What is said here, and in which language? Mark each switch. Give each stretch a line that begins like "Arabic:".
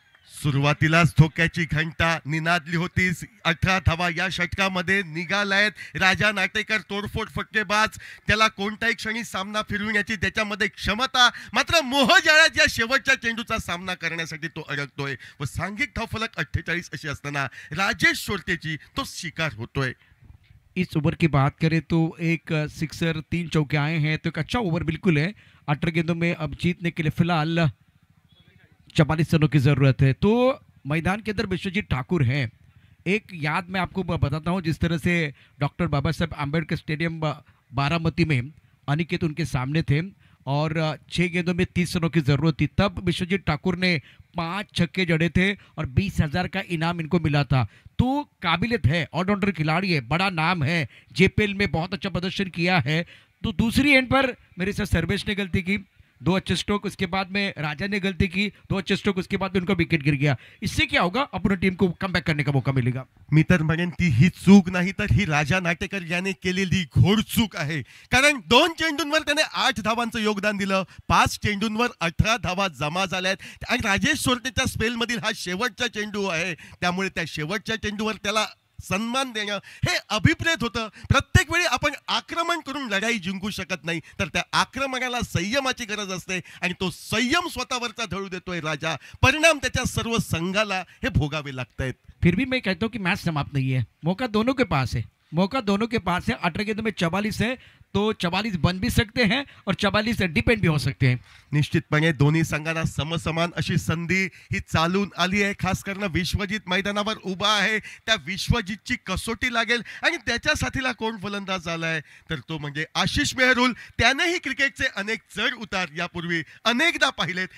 Marathi: सुरुवातीलाच धोक्याची घंटा निनादली होती. 18 धावा या षटकामध्ये निघालायत. राजा नाटेकर तोडफोड फटकेबाज, त्याला कोणत्याही क्षणी सामना फिरविण्याची त्याच्यामध्ये क्षमता, मात्र मोहजाळ्यात या शेवटच्या चेंडूचा सामना करण्यासाठी तो अडकतोय, व सांघिक धावफलक 48 अशी असताना राजेश सोरतेची तो शिकार होतोय.
Hindi: इस ओवर की बात करें तो एक सिक्सर 3 चौके आए हैं, तो एक अच्छा ओवर बिल्कुल है. 18 गेंदों में अब जीतने के लिए फिलहाल 44 रनों की जरूरत है. तो मैदान के अंदर विश्वजीत ठाकुर हैं. एक याद मैं आपको बताता हूं, जिस तरह से डॉक्टर बाबा साहब आम्बेडकर स्टेडियम बारामती में अनिकेत उनके सामने थे, और 6 गेंदों में 30 रनों की जरूरत थी. तब विश्वजीत ठाकुर ने 5 छक्के जड़े थे, और 20,000 का इनाम इनको मिला था. तो काबिलियत है, ऑलराउंडर खिलाड़ी है, बड़ा नाम है, जेपीएल में बहुत अच्छा प्रदर्शन किया है. तो दूसरी एंड पर मेरे साथ सर्वेश ने गलती की, 2 अच्छे स्ट्रोक, उसके बाद में राजा ने गलती की, 2 अच्छे स्ट्रोक, उसके बाद में उनका विकेट गिर गया. इससे क्या होगा, अपनी टीम को कमबॅक करने का मौका मिलेगा.
Marathi: मी तर म्हणेन ती ही चूक नाही, तर ही राजा नाटेकर याने केलेली घोर चूक आहे. कारण 2 चेंडूंवर त्याने 8 धावांचं योगदान दिलं, 5 चेंडूंवर 18 धावा जमा झाल्यात, आणि राजेश सोरतेच्या स्पेलमधील हा शेवटचा चेंडू आहे, त्यामुळे त्या शेवटच्या चेंडूवर त्याला सन्मान देणं हे अभिप्रेत होतं. प्रत्येक वेळी आपण आक्रमण करून लढाई जिंकू शकत नाही, तर त्या आक्रमणाला संयमाची गरज असते, आणि तो संयम स्वतःवरचा ढळू देतोय राजा. परिणाम त्याच्या सर्व संघाला हे भोगावे लागतायत.
Hindi: फिर भी मैं कहता हूं कि मैच समाप्त नहीं है, मौका दोनों के पास है, मौका दोनों के पास है. 18 गेंदों में 44 है, तो 44 बन भी सकते हैं और 44 डिपेंड भी हो सकते हैं.
Marathi: निश्चितपणे दोन्ही संघांना समसमान अशी संधी ही चालून आली आहे. खास करून विश्वजित मैदानावर उभा आहे. त्या विश्वजितची कसोटी लागेल आणि त्याच्या साथीला कोण फलंदाज आलाय तर तो म्हणजे आशिष मेहरुल. त्यानेही क्रिकेटचे अनेक चढ उतार यापूर्वी अनेकदा पाहिलेत.